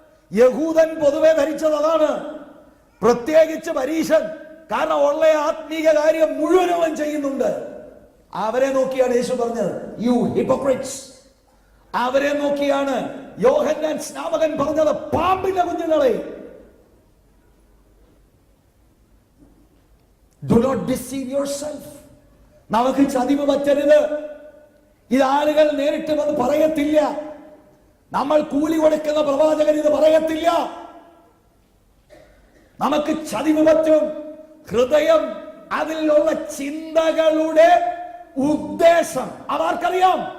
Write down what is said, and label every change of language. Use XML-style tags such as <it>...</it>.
<ml>യഹൂദൻ പൊതുവെ ധരിച്ചത് അതാണ്, പ്രത്യേകിച്ച് പരീശൻ. കാരണം ഉള്ള ആത്മീക കാര്യം മുഴുവനും ചെയ്യുന്നുണ്ട്. അവരെ നോക്കിയാണ് യേശു പറഞ്ഞത്,</ml> <en>You hypocrites.</en> <ml>അവരെ നോക്കിയാണ് യോഹന്നാൻ സ്നാപകൻ പറഞ്ഞത്, പാമ്പിന്റെ കുഞ്ഞുങ്ങളെ.</ml> <en>Do not deceive yourself.</en> <ml>നമുക്ക് ചതിവ് പറ്റരുത്. ഇത് ആളുകൾ നേരിട്ട് വന്ന് പറയത്തില്ല. നമ്മൾ കൂലി കൊടുക്കുന്ന പ്രവാചകൻ ഇത് പറയത്തില്ല. നമുക്ക് ചതിവ് പറ്റും. ഹൃദയം, അതിലുള്ള ചിന്തകളുടെ ഉദ്ദേശം അവർക്കറിയാം.</ml>